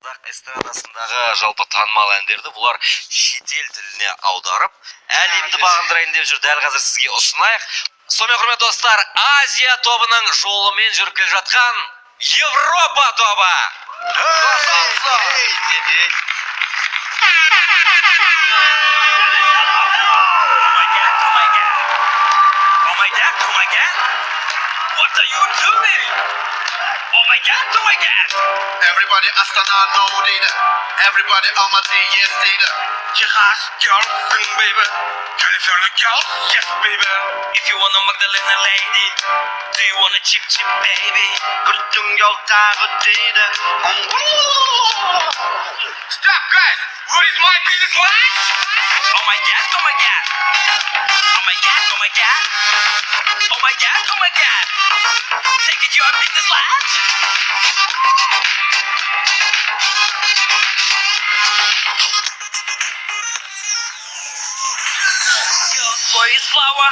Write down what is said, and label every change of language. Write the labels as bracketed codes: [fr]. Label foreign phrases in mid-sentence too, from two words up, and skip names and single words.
[kk] қазақ эстрадасындағы жалпы танымал әндерді бұлар шетел тіліне аударып, әлемді бағындырайын деп жүр. Дәл қазір сізге ұсынайық. Сонымен құрметті достар, Азия тобының жолымен жүріп келе жатқан Европа тобы. [en] What are you doing? Oh my god, oh my god. Everybody Astana know дейді. Everybody Almaty yes дейді. Texas girls sing baby. California girls yes baby. If you wanna Magdalena lady, do you wanna chip chip baby? [kk] Күрттің ялтағы дейді. [en] Stop guys, what is my business like? Oh my god, oh my god. Oh my god, oh my god. Oh my god, oh my god. Take it your business lunch. Girls, boys, flower.